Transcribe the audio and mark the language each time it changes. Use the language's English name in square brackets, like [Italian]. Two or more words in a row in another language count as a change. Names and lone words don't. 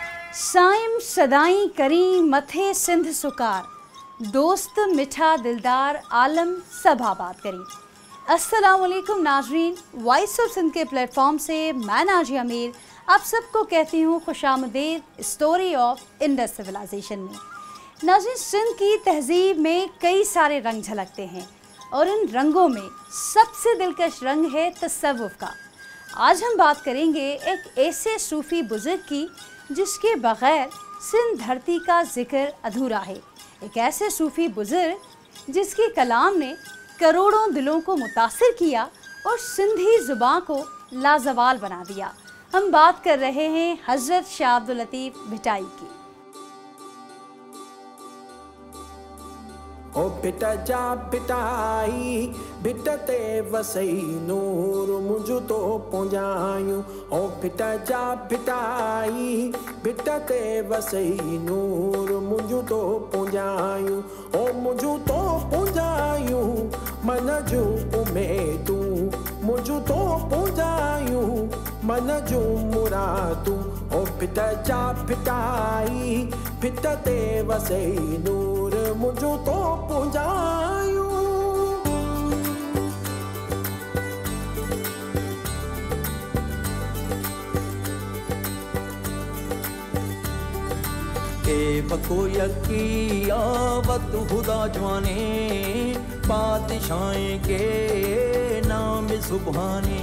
[Sindhi] साइम सदाई करी मथे सिंध सुकार, दोस्त मिठा दिलदार आलम सब आबाद करी। [Urdu] السلام علیکم ناظرین، وائس آف سندھ کے پلیٹ فارم سے میں نازیہ میر آپ سب کو کہتی ہوں خوش آمدید سٹوری آف انڈس سولائزیشن میں. ناظرین، سندھ کی تہذیب میں کئی سارے رنگ جھلکتے ہیں اور ان رنگوں میں سب سے دلکش رنگ ہے تصوف کا. آج ہم بات کریں گے ایک ایسے صوفی بزرگ کی جس کے بغیر سندھ دھرتی کا ذکر ادھورا ہے. ایک ایسے صوفی بزرگ جس کے کلام نے کروڑوں دلوں کو متاثر کیا اور سندھی زبان کو لازوال بنا دیا. ہم بات کر رہے ہیں حضرت شاہ عبداللطیف بھٹائی کی. [Sindhi] ओ बिटा जा बिटाई बिटा ते वसई नूर मुझु तो पहुंचायूं। ओ बिटा जा बिटाई बिटा ते वसई नूर मुझु तो पहुंचायूं। ओ मुझु तो पहुंचायूं मन जूं उमेदूं, मुझु तो पहुंचायूं मन जूं मुरादूं। ओ बिटा जा बिटाई बिटा ते वसई नूर मुझु तो पहुंचायूं। के बको यकी आवत खुदा जवाने, बादशाहें के नाम सुभाने।